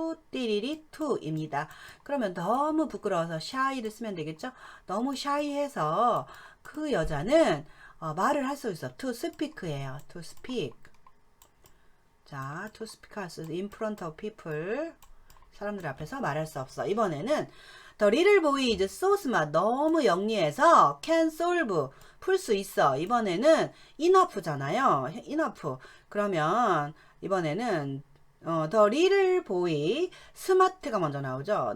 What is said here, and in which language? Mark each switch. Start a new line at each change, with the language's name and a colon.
Korean: 띠리리 투입니다. 그러면 너무 부끄러워서 shy를 쓰면 되겠죠. 너무 shy해서 그 여자는 말을 할 수 있어. to speak예요. to speak. 자, to speak 할 수 in front of people. 사람들 앞에서 말할 수 없어. 이번에는
English: the little boy is so smart.
Korean: 너무 영리해서 can solve. 풀 수 있어. 이번에는 enough잖아요. enough. 그러면 이번에는 the little boy smart가 먼저 나오죠.